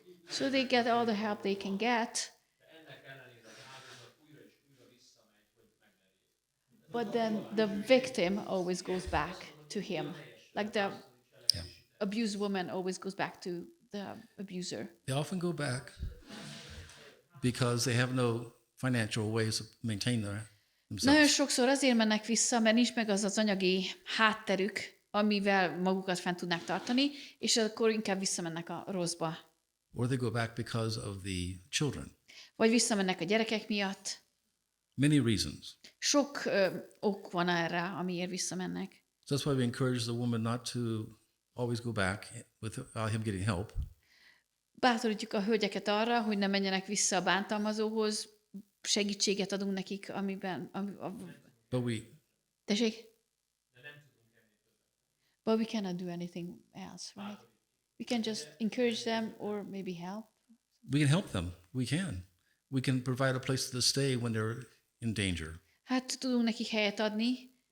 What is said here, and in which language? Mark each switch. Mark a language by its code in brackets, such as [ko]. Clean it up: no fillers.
[en] So they get all the help they can get, but then the victim always goes back to him. Like the abused woman always goes back to the abuser. They often go back because they have no financial ways to maintain [hu] Nagyon [en] themselves. [hu] sokszor azért mennek vissza, mert nincs meg az anyagi hátterük, amivel magukat fent tudnák tartani, és akkor inkább visszamennek a rosszba. [en] Or they go back because of the children. [hu] Vagy visszamennek a gyerekek miatt. [en] Many reasons. [hu] Sok ok van erre, amiért visszamennek. [en] So that's why we encourage the woman not to always go back without him getting help. [hu] Bátorítjuk a hölgyeket arra, hogy ne menjenek vissza a bántalmazóhoz, segítséget adunk nekik, amiben... [en] But we [hu] Tessék? [en] But we cannot do anything else, right? We can just encourage them or maybe help. We can help them. We can. We can provide a place to stay when they're in danger. [hu] Hát tudunk nekik helyet adni.